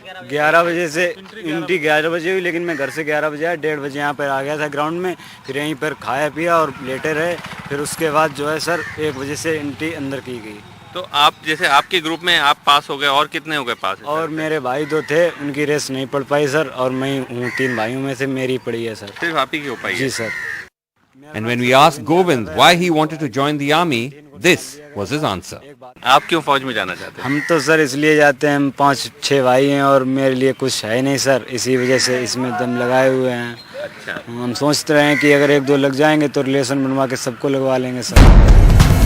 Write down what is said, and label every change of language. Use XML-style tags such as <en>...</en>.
<hi>11 बजे से एंट्री 11 बजे हुई, लेकिन मैं घर से 11 बजे आया, 1:30 बजे यहाँ पर आ गया था ग्राउंड में, फिर यहीं पर खाया पिया और लेटे रहे। फिर उसके बाद जो है सर 1 बजे से एंट्री अंदर की गई। तो आप जैसे आपके ग्रुप में आप पास हो गए, और कितने हो गए पास? और मेरे भाई 2 थे, उनकी रेस नहीं पड़ पाई सर, और मैं हूँ 3 भाइयों में से मेरी पड़ी है सर। सिर्फ आप ही की हो पाई? जी sir.</hi> <en>And when we asked Govind why he wanted to join the army, this was his answer.</en> <hi>आप क्यों फौज में जाना चाहते हैं? हम तो सर इसलिए जाते हैं, हम 5-6 भाई हैं और मेरे लिए कुछ है नहीं सर, इसी वजह से इसमें दम लगाए हुए हैं। अच्छा, हम सोचते रहे हैं कि अगर 1-2 लग जाएंगे तो रिलेशन बनवा के सबको लगवा लेंगे सर।</hi>